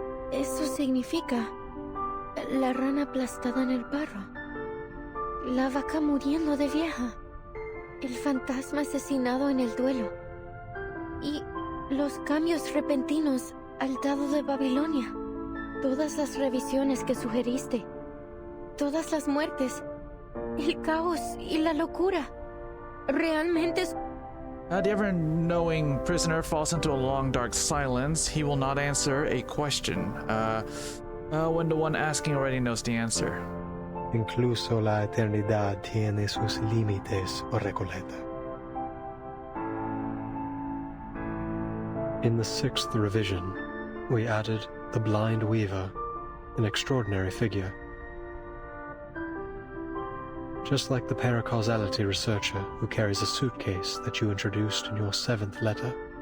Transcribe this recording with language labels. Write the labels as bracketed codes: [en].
[es] Eso significa la rana aplastada en el barro, la vaca muriendo de vieja, el fantasma asesinado en el duelo y los cambios repentinos al dado de Babilonia, todas las revisiones que sugeriste, todas las muertes, el caos y la locura. Realmente es... [en] The ever-knowing prisoner falls into a long, dark silence. He will not answer a question when the one asking already knows the answer. [es] Incluso la eternidad tiene sus límites, o Recoleta. [en] In the 6th revision, we added the blind weaver, an extraordinary figure. Just like the paracausality researcher who carries a suitcase that you introduced in your 7th letter.